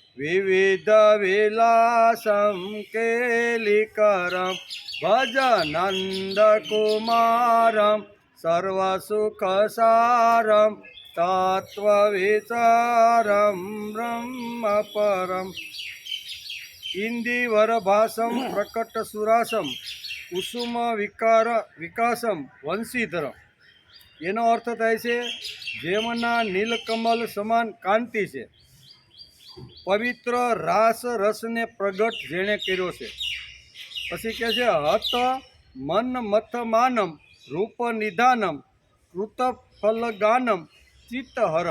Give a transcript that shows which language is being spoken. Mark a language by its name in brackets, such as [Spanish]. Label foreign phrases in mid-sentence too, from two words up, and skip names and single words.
[Sanskrit] विविधविलासं केलिकरं भज नन्दकुमारं सर्वसुखसारं तत्त्वविचारं ब्रह्मपरम्। इंदिवरभासं प्रकटसुरासं कुसुम विकासम वंशीधरम [Gujarati] એનો અર્થ થાય છે જેમના નીલકમલ સમાન કાંતિ છે, પવિત્ર રાસ રસને પ્રગટ જેણે કર્યો છે। પછી કહે છે [Sanskrit] हत मन मथ मानम रूप निधानम कृत फलगानम चित्तहरम।